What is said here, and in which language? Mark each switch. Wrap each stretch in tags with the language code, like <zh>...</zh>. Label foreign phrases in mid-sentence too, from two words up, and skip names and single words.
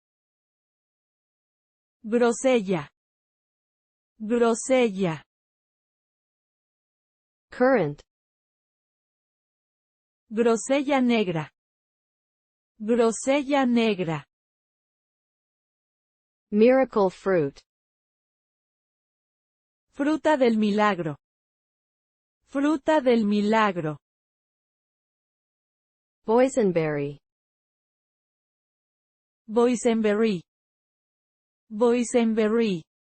<es>Grosella. Grosella.</es> <en>Currant.</en> <es>Grosella negra. Grosella negra.</es> <en>Miracle fruit.</en> <es>Fruta del milagro. Fruta del milagro.</es> <en>Boysenberry. Boysenberry. Boysenberry.</en>